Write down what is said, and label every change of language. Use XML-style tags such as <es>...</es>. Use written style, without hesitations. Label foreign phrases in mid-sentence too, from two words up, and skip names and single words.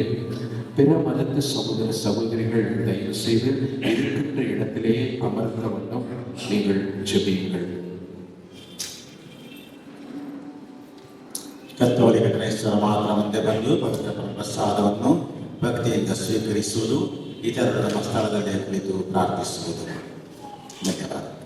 <ta>பிற மதத்து சகோதர சகோதரிகள் தயவு செய்து இருக்கின்ற இடத்திலேயே அமர்ந்த வண்ணம் நீங்கள் ஜெபியுங்கள்.</ta> <kn>ಕತ್ತೋಲಿಕ ಕ್ರೈಸ್ತರ ಮಾತ್ರ ಮುಂದೆ ಬಂದು ಪವಿತ್ರ ಪ್ರಸಾದವನ್ನು ಭಕ್ತಿಯಿಂದ ಸ್ವೀಕರಿಸುವುದು, ಇತರರ ಸ್ಥಳದಲ್ಲಿ ಕುಳಿತು ಪ್ರಾರ್ಥಿಸುವುದು. ಧನ್ಯವಾದ.</kn>